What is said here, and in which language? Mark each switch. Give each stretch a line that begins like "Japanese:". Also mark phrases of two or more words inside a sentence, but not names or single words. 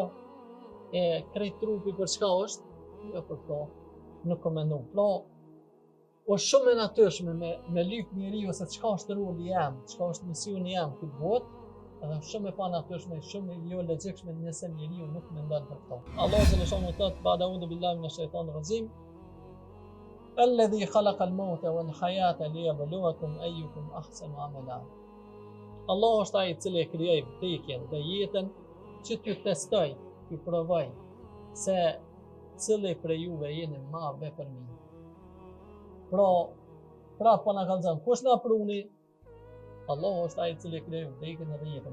Albanian: E krejt trupi për çka është? Jo për këto, nuk komendon. Pra, është shumë e natyrshme me lyp njeriu se çka është roli jam, çka është misioni jam këtë botë, edhe shumë e pa natyrshme, shumë jo logjikshme nëse njeriu nuk mendon për këto. Allahu xhaleshanu thot,
Arabic: بعد أعوذ بالله من الشيطان الرجيم الذي خلق الموت والحياة ليبلوكم أيكم أحسن عملا.
Albanian: Allah është ai i cili e krijoi vdekjen dhe jetën që t'ju testoj, t'ju provoj se cili prej juve jeni ma vepërmirë. Pra po na kallëzon, kush na pruni? Allah është ai i cili krijoi vdekjen dhe jetën.